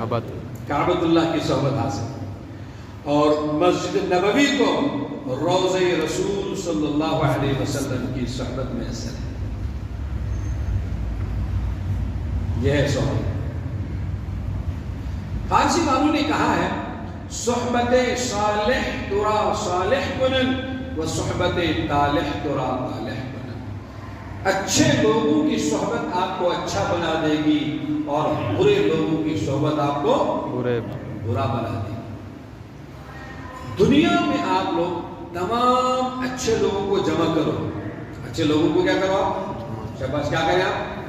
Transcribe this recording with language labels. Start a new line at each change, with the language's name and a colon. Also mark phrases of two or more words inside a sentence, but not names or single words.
Urdu: کعبۃ اللہ کی صحبت حاصل ہے. اور مسجد نبوی کو روضہ رسول
Arabic: صلی اللہ علیہ وسلم
Urdu: کی صحبت میں اثر ہے. یہ ہے صحبت. فارسی والوں نے کہا ہے
Persian: صحبت صالح ترا صالح کنن و صحبت طالح ترا طالح کنن.
Urdu: اچھے لوگوں کی صحبت آپ کو اچھا بنا دے گی اور برے لوگوں کی صحبت آپ کو برا بنا دے گی. دنیا میں آپ لوگ تمام اچھے لوگوں کو جمع کرو. اچھے لوگوں کو کیا کرو آپ؟ شاباش, کیا کریں آپ؟